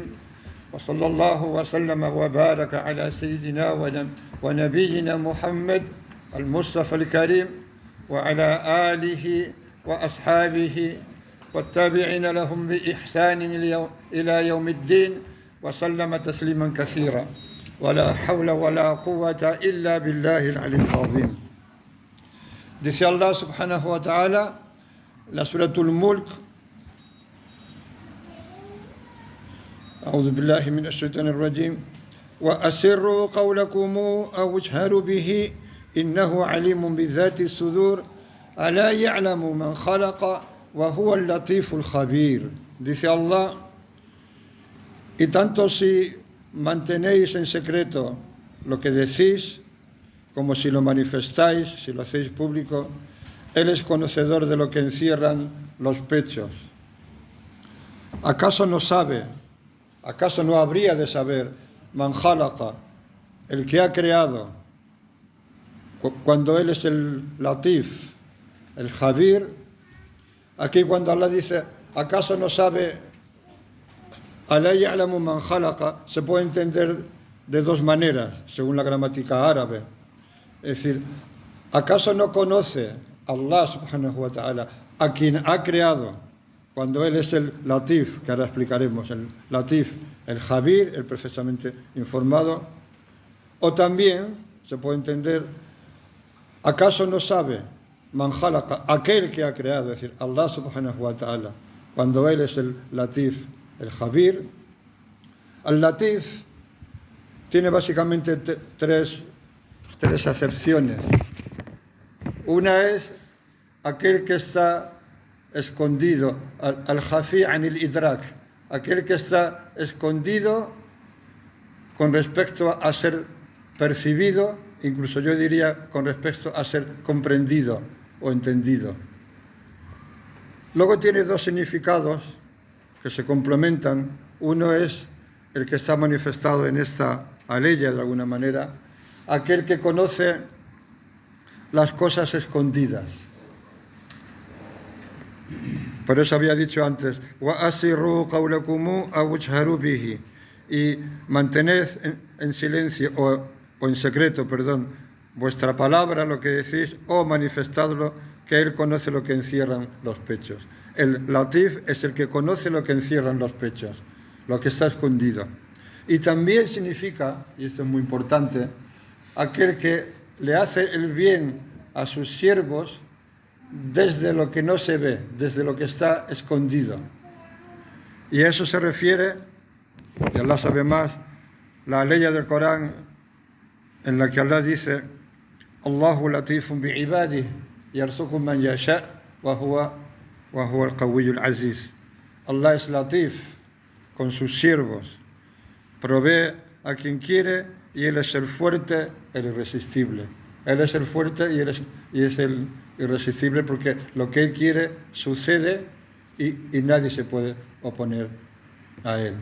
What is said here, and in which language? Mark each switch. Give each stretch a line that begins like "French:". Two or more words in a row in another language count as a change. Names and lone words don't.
Arabic: وصلى الله وسلم وبارك على سيدنا ونبينا محمد المصطفى الكريم وعلى آله وأصحابه والتابعين لهم بإحسان إلى يوم الدين وسلم تسليما كثيرا. ولا حول ولا قوة إلا بالله العلي العظيم.
Spanish: Dice Allah
Arabic: سبحانه وتعالى,
Spanish: la suratul Mulk,
Arabic: أعوذ بالله من الشيطان الرجيم. وأسروا قولكم أو اجهروا به إنه عليم بذات الصدور ألا يعلم من خلق وهو اللطيف الخبير.
Spanish: Dice Allah, y tanto si mantenéis en secreto lo que decís, como si lo manifestáis, si lo hacéis público, Él es conocedor de lo que encierran los pechos. ¿Acaso no sabe, acaso no habría de saber,
Arabic: من خلق,
Spanish: el que ha creado, cuando Él es el latif, el Jabir? Aquí cuando Allah dice, ¿acaso no sabe?
Arabic: ألا يعلم من خلق,
Spanish: se puede entender de dos maneras, según la gramática árabe. Es decir, ¿acaso no conoce Allah
Arabic: سبحانه وتعالى
Spanish: a quien ha creado, cuando Él es el latif, que ahora explicaremos, el latif, el Jabir, el perfectamente informado? O también se puede entender, ¿acaso no sabe
Arabic: من خلق,
Spanish: aquel que ha creado, es decir,
Arabic: الله سبحانه وتعالى,
Spanish: cuando Él es el latif, el Jabir? El latif tiene básicamente tres acepciones. Una es aquel que está escondido,
Arabic: الخفي عن الإدراك,
Spanish: aquel que está escondido con respecto a ser percibido, incluso yo diría con respecto a ser comprendido o entendido. Luego tiene dos significados que se complementan. Uno es el que está manifestado en esta aleya de alguna manera, aquel que conoce las cosas escondidas. Por eso había dicho antes,
Arabic: وَأَسِرُّوا قَوْلَكُمُ أَوْ اجْهَرُوا بِهِ,
Spanish: y mantened en silencio o en secreto, vuestra palabra, lo que decís, o manifestadlo, que Él conoce lo que encierran los pechos. El latif es el que conoce lo que encierran los pechos, lo que está escondido. Y también significa, y esto es muy importante, aquel que le hace el bien a sus siervos desde lo que no se ve, desde lo que está escondido. Y a eso se refiere, y Allah sabe más, la ley del Corán, en la que Allah dice,
Arabic: الله لطيف بعباده يرزق من يشاء وهو القوي العزيز.
Spanish: Allah es latif con sus siervos, provee a quien quiere y Él es el fuerte, el irresistible. Él es el fuerte y es el irresistible, porque lo que Él quiere sucede y nadie se puede oponer a Él.